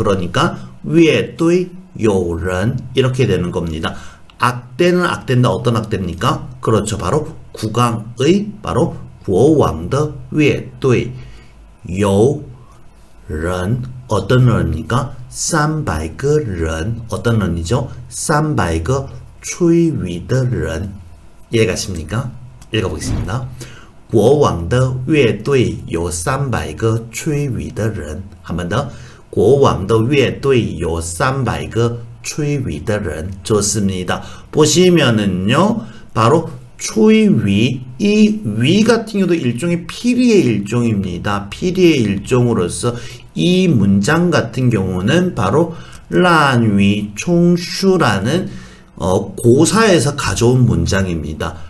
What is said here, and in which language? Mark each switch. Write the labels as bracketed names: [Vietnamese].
[Korean] 그러니까 위에 또이 요런 이렇게 되는 겁니다. 악대는 악대인데 어떤 악대입니까? 그렇죠. 바로 국왕의 바로 [Chinese] 国王的乐队有人 [Korean] 어떤人입니까? 300个人 어떤人이죠? [Chinese] 300个吹笛的人 [Korean] 이해가십니까? 읽어보겠습니다. [Chinese] 国王的乐队有300个吹笛的人 [Korean] 한 번 더. [Chinese] 国王的乐队有300个吹笛的人 [Korean] 좋습니다. 보시면은요. 바로 추위, 이 위 같은 경우도 일종의 피리의 일종입니다. 피리의 일종으로서 이 문장 같은 경우는 바로 란위 총슈라는 고사에서 가져온 문장입니다.